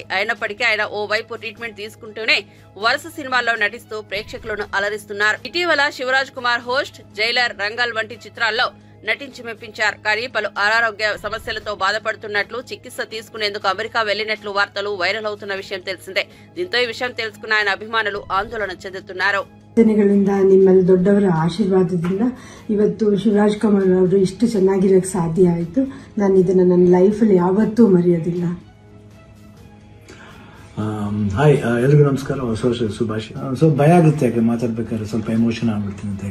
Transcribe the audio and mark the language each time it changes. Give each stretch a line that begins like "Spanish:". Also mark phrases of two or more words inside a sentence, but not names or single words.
Telugu: అయినప్పటికీ ఆయన ఓ వైపు ట్రీట్మెంట్ తీసుకుంటూనే వరుస సినిమాల్లో నటిస్తూ ప్రేక్షకులను అలరిస్తున్నారు. ఇటీవల శివరాజ్ కుమార్ హోస్ట్, జైలర్, రంగల్ వంటి చిత్రాల్లో నటించి మెప్పించారు. కానీ పలు అనారోగ్య సమస్యలతో బాధపడుతున్నట్లు, చికిత్స తీసుకునేందుకు అమెరికా వెళ్లినట్లు వార్తలు వైరల్ అవుతున్న విషయం తెలిసిందే. దీంతో ఈ విషయం తెలుసుకున్న ఆయన అభిమానులు ఆందోళన చెందుతున్నారు.
Kannada: ಗಳಿಂದ ನಿಮ್ಮಲ್ಲಿ ದೊಡ್ಡವರ ಆಶೀರ್ವಾದದಿಂದ ಇವತ್ತು ಶಿವರಾಜ್ ಕುಮಾರ್ ಅವರು ಇಷ್ಟು ಚೆನ್ನಾಗಿರಕ್ಕೆ ಸಾಧ್ಯ ಆಯಿತು. ನಾನು ಇದನ್ನ ನನ್ನ ಲೈಫಲ್ಲಿ ಯಾವತ್ತೂ ಮರೆಯೋದಿಲ್ಲ. ಹಾಯ್, ಎಲ್ರಿಗೂ ನಮಸ್ಕಾರ, ಹೊಸ ವರ್ಷ ಶುಭಾಶಯ. ಭಯ ಆಗುತ್ತೆ, ಯಾಕೆ ಮಾತಾಡ್ಬೇಕಾದ್ರೆ ಸ್ವಲ್ಪ ಎಮೋಷನ್ ಆಗ್ಬಿಡ್ತೀನಿ ಅಂತ.